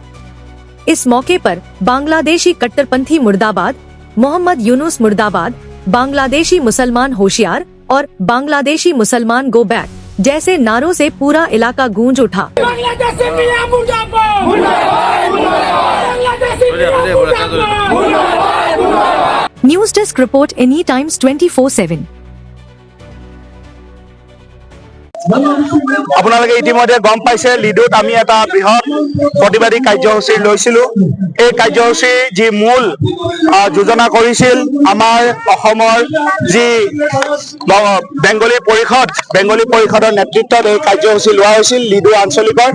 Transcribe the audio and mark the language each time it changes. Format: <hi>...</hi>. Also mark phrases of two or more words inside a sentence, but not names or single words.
<hi>इस मौके पर बांग्लादेशी कट्टरपंथी मुर्दाबाद, मोहम्मद यूनुस मुर्दाबाद, बांग्लादेशी मुसलमान होशियार और बांग्लादेशी मुसलमान</hi> <en>go back</en> <hi>जैसे नारों से पूरा इलाका गूंज उठा।</hi> <en>News Desk Report Any Times 24/7.</en> <as>আপোনালোকে ইতিমধ্যে গম পাইছে লিডুত আমি এটা বৃহৎ প্ৰতিবাদী কাৰ্যসূচী লৈছিলো। এই কাৰ্যসূচী যি মূল যোজনা কৰিছিল আমাৰ অসমৰ যি বেংগলী পৰিষদৰ নেতৃত্বত এই কাৰ্যসূচী লোৱা হৈছিল লিডু আঞ্চলিকৰ।</as>